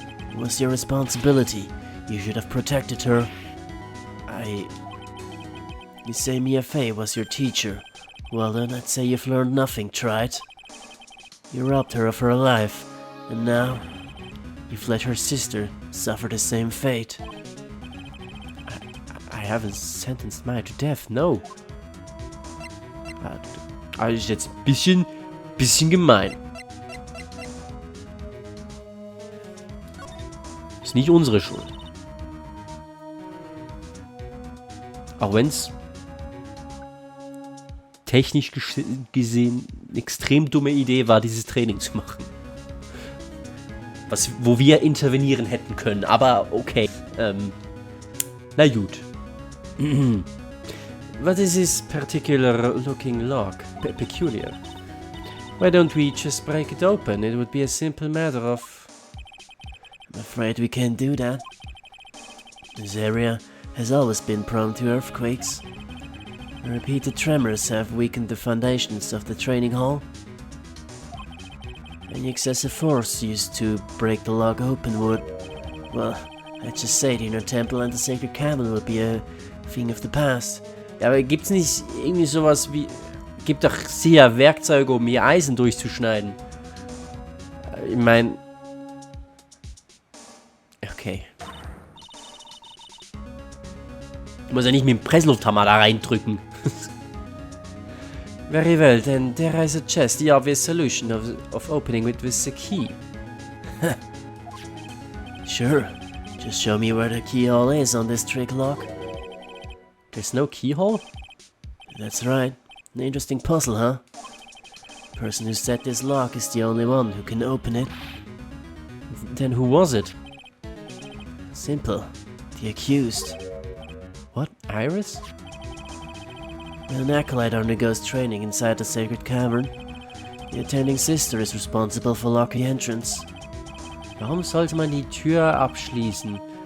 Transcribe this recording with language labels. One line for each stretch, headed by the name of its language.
English: It was your responsibility. You should have protected her. You say Mia Fey was your teacher. Well then, I'd say you've learned nothing, Trite. You robbed her of her life, and now you've let her sister suffer the same fate. I haven't sentenced Maya to death, no.
German: Das ist jetzt ein bisschen gemein. Ist nicht unsere Schuld. Auch wenn es technisch gesehen eine extrem dumme Idee war, dieses Training zu machen. Wo wir intervenieren hätten können, aber okay. Na gut.
English: What is this particular looking lock? Peculiar. Why don't we just break it open? It would be a simple matter of... I'm afraid we can't do that. This area has always been prone to earthquakes. Repeated tremors have weakened the foundations of the training hall. Any excessive force used to break the lock open would... Well, I'd just say the inner temple and the sacred cavern would be a thing of the past.
German: Ja, aber gibt's nicht irgendwie sowas wie... Gibt doch sicher Werkzeuge, um ihr Eisen durchzuschneiden. Ich meine... Okay. Ich muss ja nicht mit dem Presslufthammer da reindrücken.
English: Very well, then dare I suggest the obvious solution of opening it with the key. Sure, just show me where the keyhole is on this trick lock. There's no keyhole? That's right. An interesting puzzle, huh? The person who set this lock is the only one who can open it. Then who was it? Simple. The accused. What? Iris? When an acolyte undergoes training inside the sacred cavern, the attending sister is responsible for locking the entrance.
German: Warum sollte man die Tür abschließen?